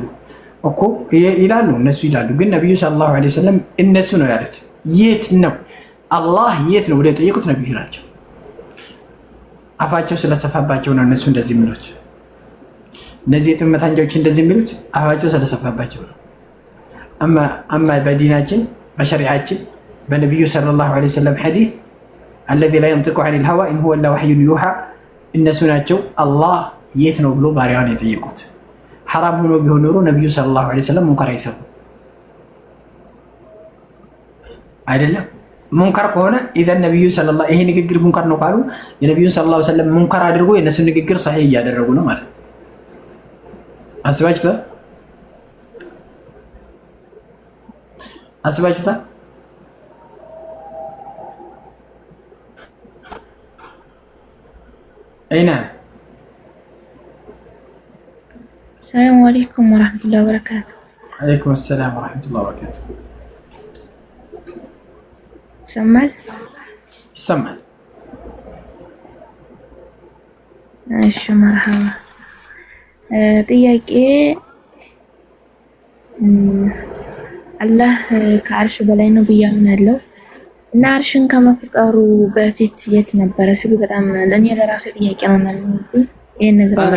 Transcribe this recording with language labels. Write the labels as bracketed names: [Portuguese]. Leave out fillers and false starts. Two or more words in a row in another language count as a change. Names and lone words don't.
[Amharic] እኮ ይላሉ እነሱ ይላሉ። ግን ነብዩ [Arabic] صلى الله عليه وسلم [Amharic] እነሱ ነው ያሉት። የት ነው አላህ የት ነው ብለው የጠየቁት ነብዩ ናቸው። አፋቸው ስለሰፋባቸው ነው እነሱ እንደዚህ የሚሉት። እነዚህ የጥመት አንጃዎች እንደዚህ የሚሉት አፋቸው ስለሰፋባቸው ነው። አማ በዲናችን በሸሪዓችን በነብዩ [Arabic] صلى الله عليه وسلم [Amharic] ሐዲስ [Arabic] الذي لا ينطق عن الهوى إن هو إلا وحي يوحى [Amharic] እነሱ ናቸው አላህ የት ነው ብሎ ባሪያውን የጠየቁት። ሐራም ሆኖ ቢሆን ኖሮ ነብዩ [Arabic] صلى الله عليه وسلم [Amharic] ሙንከር አይሰሩ አይደለም። ሙንከር ከሆነ ኢዘን ነብዩ ሰለላሁ ይሄ ንግግር ሙንከር ነው ካሉ የነብዩን [Arabic] صلى الله عليه وسلم [Amharic] ሙንከር አድርጎ የነሱ ንግግር ሰሂህ እያደረጉ ነው ማለት ነው። አስባችሁታ [Arabic] أي نعم. السلام عليكم ورحمة الله وبركاته. عليكم السلام ورحمة الله وبركاته. سمال؟ سمال. ماشي مرحبا. [Amharic] ጥያቄ አላህ ከአርሽ በላይ ነው ብዬ አምናለሁ እና አርሽን ከመፍጠሩ በፊት የት ነበረ ሲሉ በጣም ለኔ ለራሴ ጥያቄ ነው ማለት ነው። ይሄን ነገር